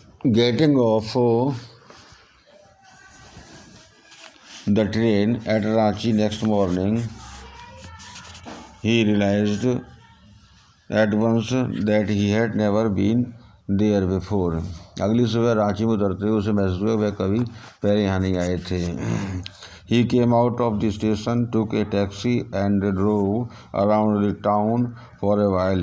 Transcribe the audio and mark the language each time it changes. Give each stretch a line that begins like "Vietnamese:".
English: Getting off the train at Ranchi next morning, he realized at once that he had never been there before.
Hindi: अगली सुबह रांची में उतरते हुए उसे महसूस हुआ वह कभी पहले यहाँ नहीं आए थे.
English: He came out of the station, took a taxi and drove around the town for a while.